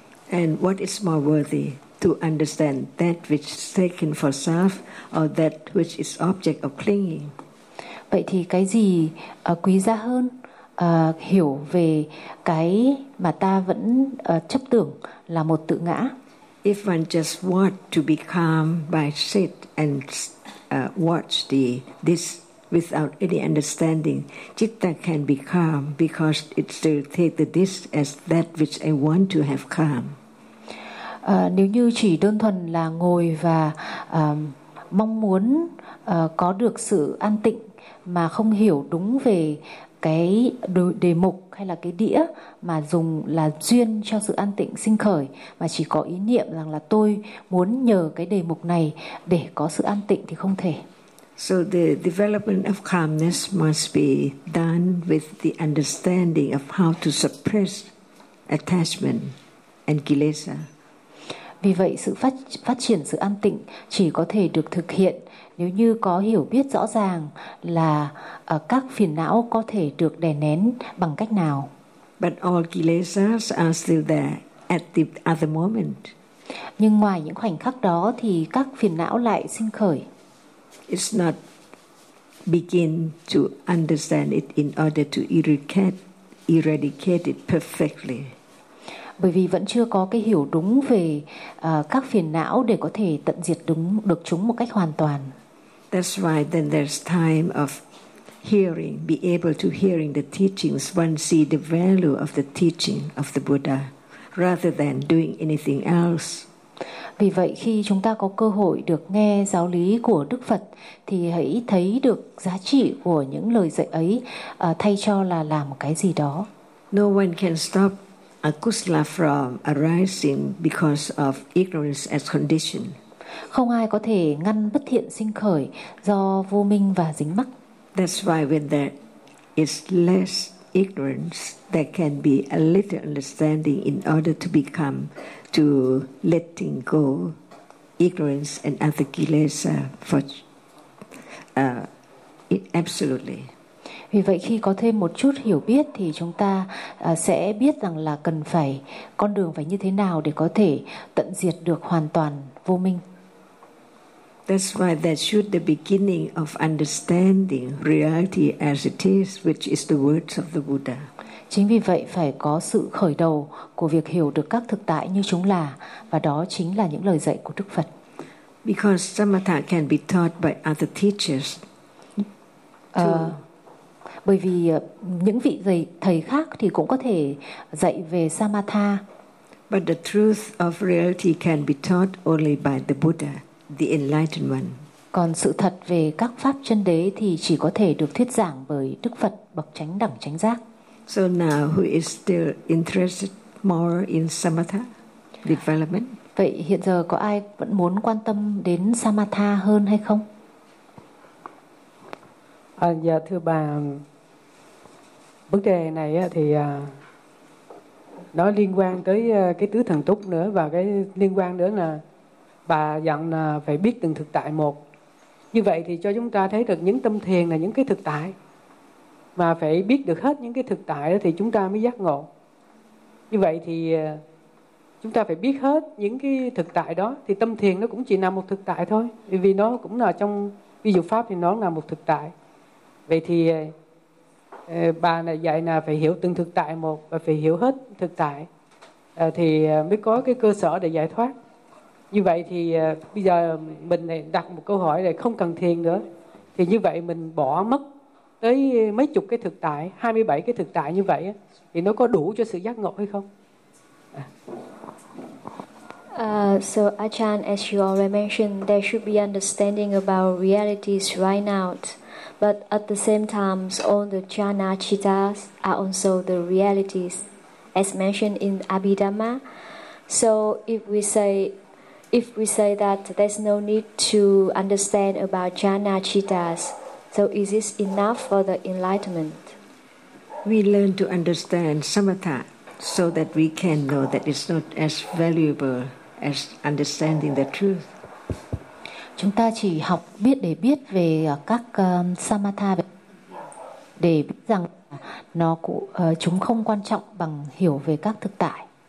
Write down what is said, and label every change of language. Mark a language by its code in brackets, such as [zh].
[en] And what is more worthy, to understand that which is taken for self or that which is object of clinging? [vi] Vậy thì cái gì quý giá hơn, hiểu về cái mà ta vẫn chấp tưởng là một tự ngã? [en] If one just want to be calm by sit and watch this without any understanding, citta can be calm because it still takes the this as that which I want to have calm. [vi] Nếu như chỉ đơn thuần là ngồi và mong muốn có được sự an tịnh mà không hiểu đúng về cái đề mục hay là cái đĩa mà dùng là duyên cho sự an tịnh sinh khởi, mà chỉ có ý niệm rằng là tôi muốn nhờ cái đề mục này để có sự an tịnh thì không thể. [en] So the development of calmness must be done with the understanding of how to suppress attachment and kilesa. [vi] Vì vậy sự phát triển sự an tịnh chỉ có thể được thực hiện nếu như có hiểu biết rõ ràng là các phiền não có thể được đè nén bằng cách nào. [en] But all kilesas are still there at the other moment. [vi] Nhưng ngoài những khoảnh khắc đó thì các phiền não lại sinh khởi. [en] It's not begin to understand it in order to eradicate it perfectly. [vi] Bởi vì vẫn chưa có cái hiểu đúng về các phiền não để có thể tận diệt đúng được chúng một cách hoàn toàn. [en] That's why then there's time of hearing, be able to hearing the teachings, one see the value of the teaching of the Buddha rather than doing anything else. [vi] Vì vậy khi chúng ta có cơ hội được nghe giáo lý của Đức Phật thì hãy thấy được giá trị của những lời dạy ấy thay cho là làm cái gì đó. [en] No one can stop akusala from arising because of ignorance as condition. [vi] Không ai có thể ngăn bất thiện sinh khởi do vô minh và dính mắc. [en] That's why when there is less ignorance, there can be a little understanding in order to become to letting go ignorance and other kilesa for absolutely. [vi] Vì vậy khi có thêm một chút hiểu biết thì chúng ta sẽ biết rằng là cần phải con đường phải như thế nào để có thể tận diệt được hoàn toàn vô minh. [en] That's why that should the beginning of understanding reality as it is, which is the words of the Buddha. [vi] Chính vì vậy phải có sự khởi đầu của việc hiểu được các thực tại như chúng là, và đó chính là những lời dạy của Đức Phật. [en] Because samatha can be taught by other teachers. [vi] Bởi vì những vị thầy khác thì cũng có thể dạy về samatha. [en] But the truth of reality can be taught only by the Buddha, the enlightened one. [vi] Còn sự thật về các pháp chân đế thì chỉ có thể được thuyết giảng bởi Đức Phật bậc chánh đẳng chánh giác. [en] So now who is still interested more in samatha development? [vi] Vậy hiện giờ có ai vẫn muốn quan tâm đến samatha hơn hay không? Dạ thưa bà, vấn đề này thì nó liên quan tới cái tứ thần túc nữa, và cái liên quan nữa là bà dặn là phải biết từng thực tại một. Như vậy thì cho chúng ta thấy được những tâm thiền là những cái thực tại, mà phải biết được hết những cái thực tại đó thì chúng ta mới giác ngộ. Như vậy thì chúng ta phải biết hết những cái thực tại đó thì tâm thiền nó cũng chỉ là một thực tại thôi, vì nó cũng là trong ví dụ pháp thì nó là một thực tại. Vậy thì bà này dạy là phải hiểu từng thực tại một và phải hiểu hết thực tại thì mới có cái cơ sở để giải thoát. Như vậy thì bây giờ mình đặt một câu hỏi là không cần thiền nữa, thì như vậy mình bỏ mất tới mấy chục cái thực tại, 27 cái thực tại như vậy thì nó có đủ cho sự giác ngộ hay không? [en] So Achan, as you already mentioned, there should be understanding about realities right now. But at the same time, all the jhana cittas are also the realities, as mentioned in Abhidhamma. So if we say that there's no need to understand about jhana cittas, so is this enough for the enlightenment? We learn to understand samatha so that we can know that it's not as valuable as understanding the truth. [vi] Chúng ta chỉ học biết để biết về các samatha để biết rằng nó chúng không quan trọng bằng hiểu về các thực tại.